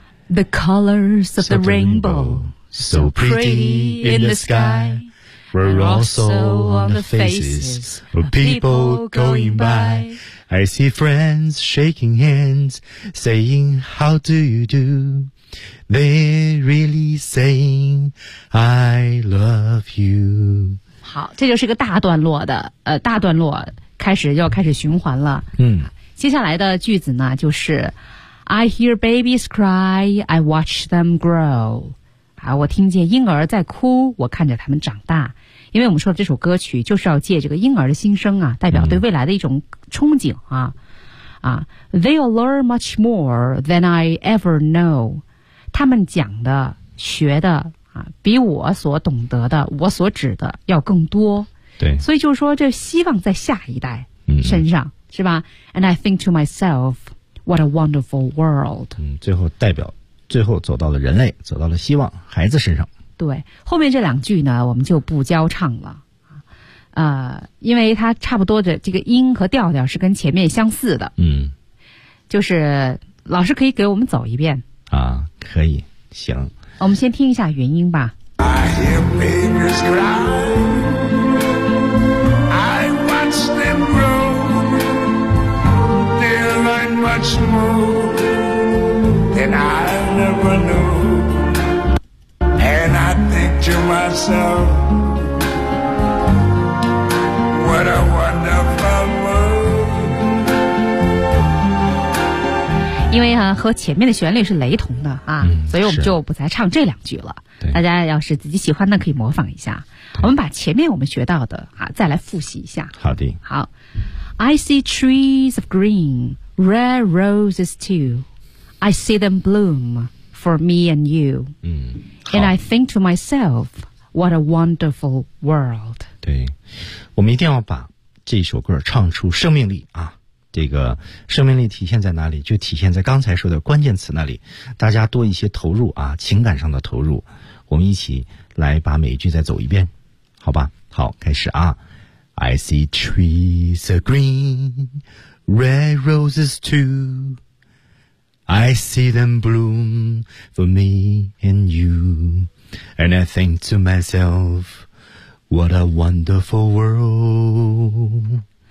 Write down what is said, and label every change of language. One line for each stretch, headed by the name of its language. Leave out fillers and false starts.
English: The colors of the rainbow, so pretty in the sky, were also on the faces of people going by. I see friends shaking hands, saying how do you do? They really saying I love you.
Chinese: 好，这就是个大段落的，大段落开始要开始循环了。
English: 接下来的句子呢，就是 I hear babies cry, I watch them grow.
Chinese: 啊，我听见婴儿在哭，我看着他们长大。因为我们说的这首歌曲就是要借这个婴儿的心声啊，代表对未来的一种憧憬啊。
English: They'll learn much more than I ever know.
Chinese: 他们讲的、学的。比我所懂得的我所指的要更多，对，所以就是说这希望在下一代身上、是吧。
English: And I think to myself, what a wonderful world.
Chinese: 最后走到了人类，走到了希望孩子身上。对，后面这两句呢我们就不交唱了，因为它差不多的这个音和调调是跟前面相似的。就是老师可以给我们走一遍啊。可以，行，我们先听一下原音吧。
English: I hear babies cry, I watch them grow, they learn much more than I ever knew, and I think to myself, what a wonderful world.
Chinese: 因为啊和前面的旋律是雷同的啊，所以我们就不再唱这两句了。大家要是自己喜欢的可以模仿一下。我们把前面我们学到的啊再来复习一下。好的。好。
English: I see trees of green, red roses too. I see them bloom for me and you. 嗯。 And I think to myself, what a wonderful world.
Chinese: 对。我们一定要把这首歌唱出生命力啊。这个生命力体现在哪里？就体现在刚才说的关键词那里。大家多一些投入啊，情感上的投入。我们一起来把每一句再走一遍，好吧？好，开始啊。
English: I see trees are green, red roses too. I see them bloom for me and you. And I think to myself, what a wonderful world.